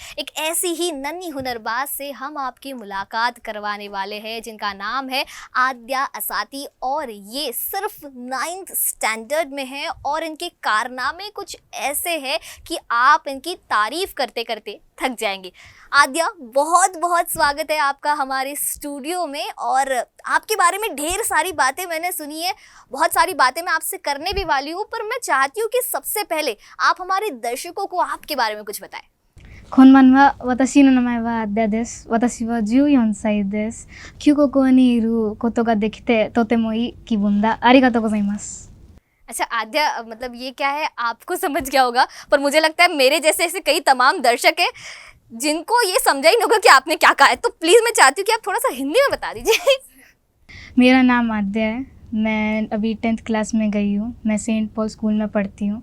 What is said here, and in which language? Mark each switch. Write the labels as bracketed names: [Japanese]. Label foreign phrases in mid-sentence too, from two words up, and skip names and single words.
[Hindi] एक ऐसी ही नन्ही हुनरबाज से हम आपकी मुलाकात करवाने वाले हैं, जिनका नाम है आद्या असाती और ये सिर्फ 9th स्टैंडर्ड में है और इनके कारनामे कुछ ऐसे हैं कि आप इनकी तारीफ करते करते थक जाएंगे। आद्या, बहुत बहुत स्वागत है आपका हमारे स्टूडियो में। और आपके बारे में ढेर सारी बातें मैंने सुनी है, बहुत सारी बातें मैं आपसे करने भी वाली हूँ, पर मैं चाहती हूँ कि सबसे पहले आप हमारे दर्शकों को आपके बारे में कुछ बताएं। [Japanese] こんばんは。私の名前はアッダです。私は14歳です。今日ここにいることができてとてもいい気分だ。ありがとうございます。 [Hindi] अच्छा आद्या, मतलब ये क्या है आपको समझ गया होगा, पर मुझे लगता है मेरे जैसे ऐसे कई तमाम दर्शक हैं जिनको ये समझा ही नहीं होगा कि आपने क्या कहा है। तो प्लीज़ मैं चाहती हूँ कि आप थोड़ा सा हिंदी में बता दीजिए। मेरा नाम आद्या है। मैं अभी 10th क्लास में गई हूँ। मैं सेंट पॉल स्कूल में पढ़ती हूँ।